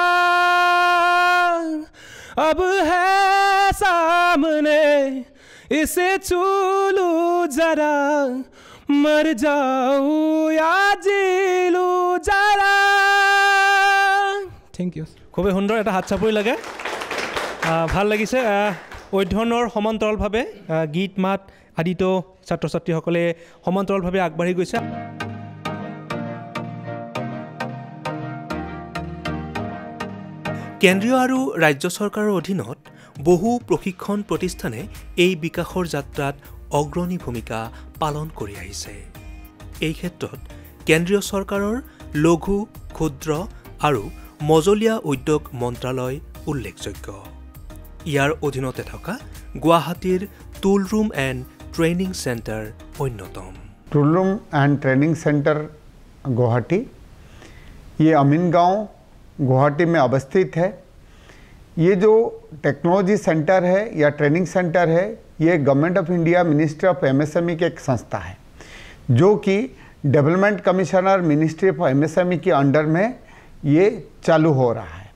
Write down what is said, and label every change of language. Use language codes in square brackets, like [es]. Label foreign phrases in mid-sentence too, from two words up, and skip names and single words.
[hi] अब है सामने, इसे छू लूं जरा, मर जाऊं या जी लूं जरा। [en] thank you. [as] খুবেই সুন্দৰ, এটা হাত চাপৰি লাগে, ভাল লাগিছে। অধ্যয়নৰ সমান্তৰালভাৱে গীত মাত আদিতো ছাত্ৰ ছাত্ৰীসকলে সমান্তৰালভাৱে আগবাঢ়ি গৈছে। কেন্দ্ৰীয় আৰু ৰাজ্য চৰকাৰৰ অধীনত বহু প্ৰশিক্ষণ প্ৰতিষ্ঠানে এই বিকাশৰ যাত্ৰাত অগ্ৰণী ভূমিকা পালন কৰি আহিছে। এই ক্ষেত্ৰত কেন্দ্ৰীয় চৰকাৰৰ লঘু, ক্ষুদ্ৰ আৰু মজলীয়া উদ্যোগ মন্ত্ৰালয় উল্লেখযোগ্য। ইয়াৰ অধীনতে থকা গুৱাহাটীৰ টুল ৰুম এণ্ড ট্ৰেইনিং চেণ্টাৰ অন্যতম। [hi] टूल रूम एंड ट्रेनिंग सेंटर गुवाहाटी, ये अमीन गांव गुवाहाटी में अवस्थित है। ये जो [en] technology center [hi] है या [en] training center [hi] है, ये गवर्नमेंट ऑफ इंडिया मिनिस्ट्री ऑफ एमएसएमई की एक संस्था है, जो कि डेवलपमेंट कमिश्नर मिनिस्ट्री ऑफ एमएसएमई के अंडर में ये चालू हो रहा है।